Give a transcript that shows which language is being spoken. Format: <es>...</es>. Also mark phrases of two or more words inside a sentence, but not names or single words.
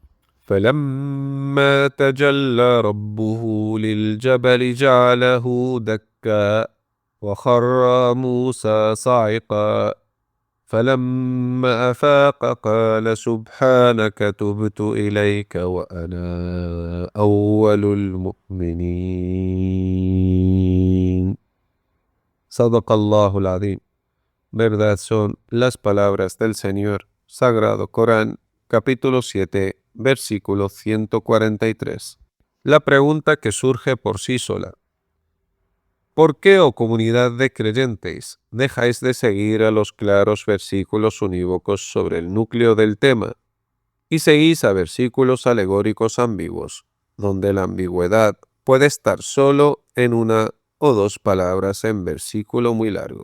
<ar>فلما تجلى ربه للجبل جعله دكا وخر موسى صعقا فلما أفاق قال سبحانك تبت إليك وأنا أول المؤمنين. صدق الله العظيم.</ar> <es>Verdad son las palabras del Señor. Sagrado Corán, capítulo 7, versículo 143. La pregunta que surge por sí sola: ¿por qué, oh comunidad de creyentes, dejáis de seguir a los claros versículos unívocos sobre el núcleo del tema y seguís a versículos alegóricos ambiguos, donde la ambigüedad puede estar solo en una o dos palabras en versículo muy largo?</es>